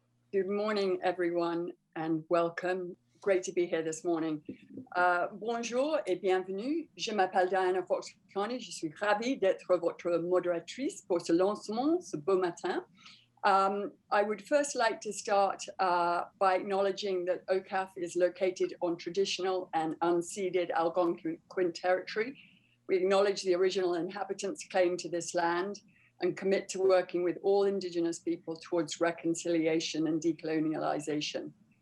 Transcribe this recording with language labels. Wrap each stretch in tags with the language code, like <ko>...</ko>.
<en>Good morning, everyone, and welcome. Great to be here this morning.</en> <fr>Bonjour et bienvenue. Je m'appelle Diana Fox-Connie. Je suis ravie d'être votre modératrice pour ce lancement, ce beau matin.</fr> <en>I would first like to start by acknowledging that OCAF is located on traditional and unceded Algonquin territory. We acknowledge the original inhabitants' claim to this land and commit to working with all Indigenous people towards reconciliation and decolonialization.</en>